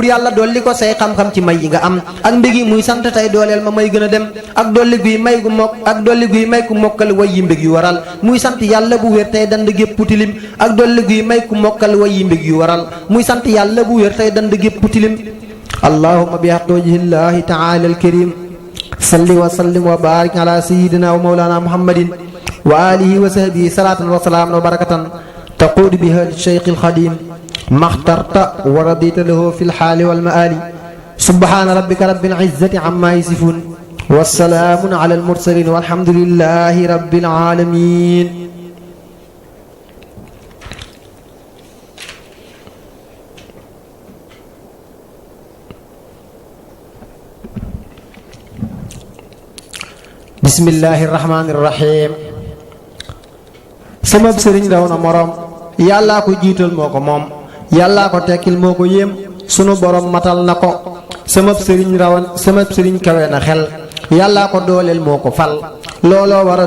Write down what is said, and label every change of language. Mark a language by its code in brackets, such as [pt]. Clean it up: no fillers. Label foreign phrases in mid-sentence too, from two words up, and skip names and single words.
[wo] yàlla dolli ko say xam-xam ci may yi nga am ak mbégi muy sant tey dooleel ma may gën a dem ak dolli guy may gu mokk ak dolli guy may ku mokkal way yi mbég yu waral muy sant yàlla bu wér tey dand gépp tilim ak dolli guy may ku mokkal way yi mbég yu waral muy sant yàlla bu wér tey dand gépp tilim [ar] اللهم بحق وجه الله تعالى الكريم صل وسلم وبارك على سيدنا ومولانا محمد وعلى آله وصحبه صلاة وسلاما وبركة تقود بها للشيخ الخديم ما اخترت ورضيت له في الحال والمآل سبحان ربك رب العزة عما يصفون وسلام على المرسلين والحمد لله رب العالمين. بسم الله الرحمن الرحيم [wo] sama sëriñ raw na morom yàllaa ko jiital moo ko moom yàllaa ko tekkil moo ko yéem sunu borom matal na ko sama sëriñ kawe na xel yàllaa ko dooleel moo ko fal looloo waral